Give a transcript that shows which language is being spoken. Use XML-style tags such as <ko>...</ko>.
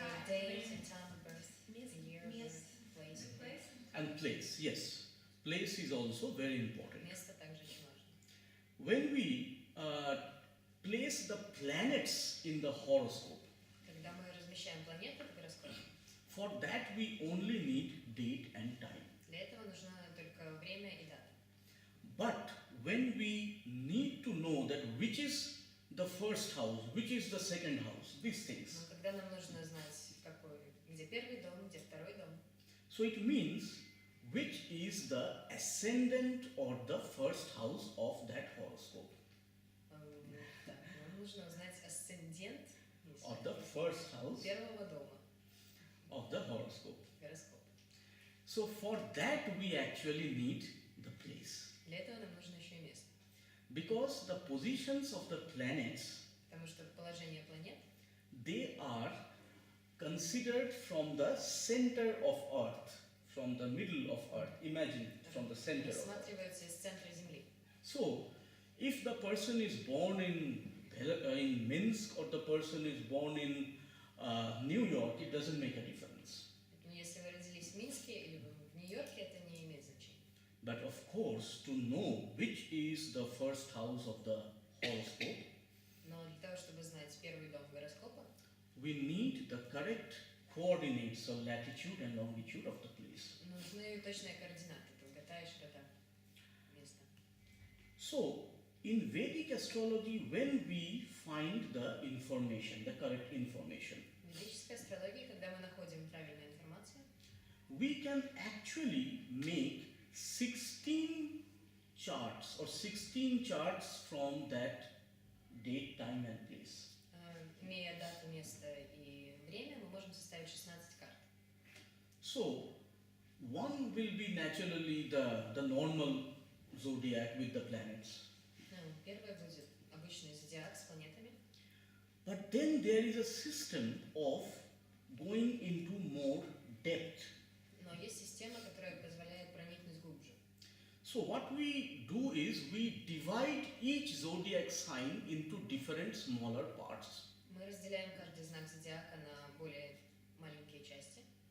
<en>Date and time of birth, year of birth, place. And place, yes. Place is also very important.</en> <ru>Место также очень важно.</ru> <en>When we place the planets in the horoscope,</en> <ru>Когда мы размещаем планеты в гороскопе,</ru> <en>for that we only need date and time.</en> <ru>для этого нужно только время и дата.</ru> <en>But when we need to know that which is the first house, which is the second house, these things.</en> <ru>Но когда нам нужно знать, какой, где первый дом, где второй дом,</ru> <en>So it means which is the ascendant or the first house of that horoscope,</en> <ru>так, нам нужно узнать асцендент</ru> <en>or the first house</en> <ru>первого дома</ru> <en>of the horoscope.</en> <ru>гороскопа.</ru> <en>So for that we actually need the place.</en> <ru>Для этого нам нужно еще и место.</ru> <en>Because the positions of the planets,</en> <ru>Потому что положение планет,</ru> <en>they are considered from the center of Earth, from the middle of Earth. Imagine from the center of Earth.</en> <ru>рассматриваются из центра Земли.</ru> <en>So, if the person is born in Minsk or the person is born in New York, it doesn't make a difference.</en> <ru>Поэтому если вы родились в Минске или в Нью-Йорке, это не имеет значения.</ru> <en>But of course, to know which is the first house of the horoscope,</en> <ru>Но для того, чтобы знать первый дом гороскопа,</ru> <en>we need the correct coordinates of latitude and longitude of the place.</en> <ru>нужны точные координаты, долгота и широта места.</ru> <en>So, in Vedic astrology, when we find the information, the correct information,</en> <ru>В ведической астрологии, когда мы находим правильную информацию,</ru> <en>we can actually make 16 charts or 16 charts from that date, time and place.</en> <ru>имея дату, место и время, мы можем составить 16 карт.</ru> <en>So, one will be naturally the normal zodiac with the planets.</en> <ru>Первое будет обычный зодиак с планетами,</ru> <en>But then there is a system of going into more depth.</en> <ru>но есть система, которая позволяет проникнуть глубже.</ru> <en>So what we do is we divide each zodiac sign into different smaller parts.</en> <ru>Мы разделяем каждый знак зодиака на более маленькие части.</ru>